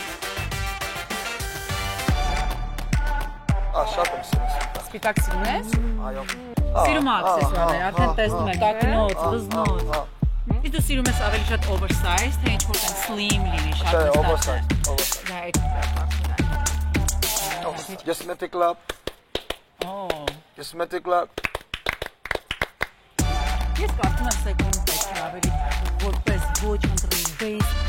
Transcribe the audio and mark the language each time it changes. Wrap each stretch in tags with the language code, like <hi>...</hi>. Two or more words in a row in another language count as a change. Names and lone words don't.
<hy>Շատ եմ սիրում։ Սպիտակ սիրում ես։ Այո։ Սիրում աքսեսուարներ, արդեն տեսնում եք, ակնոց, վզնոց։ Իսկ դու սիրում ես ավելի շատ oversize, թե ինչ-որ տեն slim լինի, շատ վստահ։ Oversize։ Դա այդ</hy> <en>Just make it clap. Just make it clap.</en> <hy>Ես կարծում եմ Սեկուն պետք է ավելի որպես ոչ ընտրի բեյս։</hy>